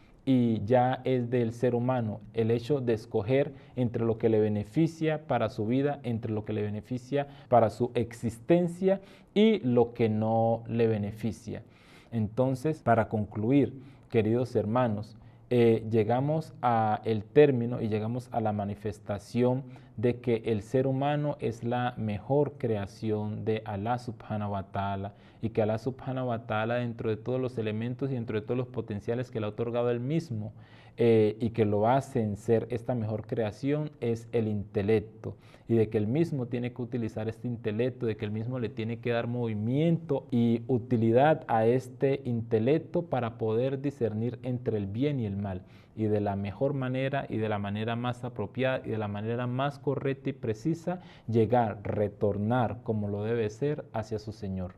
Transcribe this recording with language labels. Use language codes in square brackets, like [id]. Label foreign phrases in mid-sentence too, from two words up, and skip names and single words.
[es] Y ya es del ser humano el hecho de escoger entre lo que le beneficia para su vida, entre lo que le beneficia para su existencia y lo que no le beneficia. Entonces, para concluir, queridos hermanos, llegamos al término y llegamos a la manifestación de que el ser humano es la mejor creación de Allah [ar] سبحانه وتعالى [es] y que Allah [ar] سبحانه وتعالى, [es] dentro de todos los elementos y dentro de todos los potenciales que le ha otorgado él mismo y que lo hacen ser esta mejor creación, es el intelecto, y de que él mismo tiene que utilizar este intelecto, de que él mismo le tiene que dar movimiento y utilidad a este intelecto para poder discernir entre el bien y el mal, y de la mejor manera y de la manera más apropiada y de la manera más correcta y precisa llegar, retornar como lo debe ser hacia su Señor.